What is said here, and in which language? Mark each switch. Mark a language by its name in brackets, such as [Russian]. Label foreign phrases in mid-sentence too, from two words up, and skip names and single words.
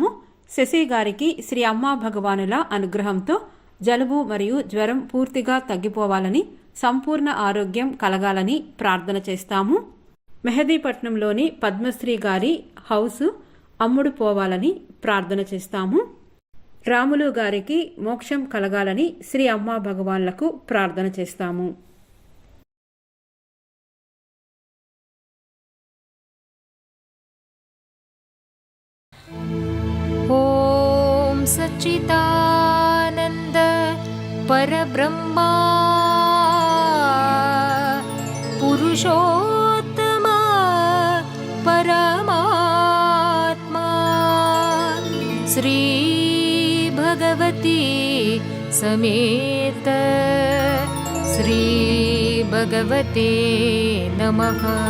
[Telugu] శశి గారికి శ్రీ అమ్మా భగవానుల అనుగ్రహంతో జలుబు మరియు జ్వరం పూర్తిగా తగ్గిపోవాలని, సంపూర్ణ ఆరోగ్యం కలగాలని ప్రార్థన చేస్తాము. మెహదీపట్నంలోని పద్మశ్రీ గారి హౌస్ అమ్ముడు పోవాలని ప్రార్థన చేస్తాము. రాములు గారికి మోక్షం కలగాలని శ్రీ అమ్మా భగవాన్లకు ప్రార్థన చేస్తాము. [Sanskrit] ॐ सच्चिदानन्द परब्रह्मा पुरुषोत्तमा परमात्मा श्री भगवती समेत श्रीभगवते नमः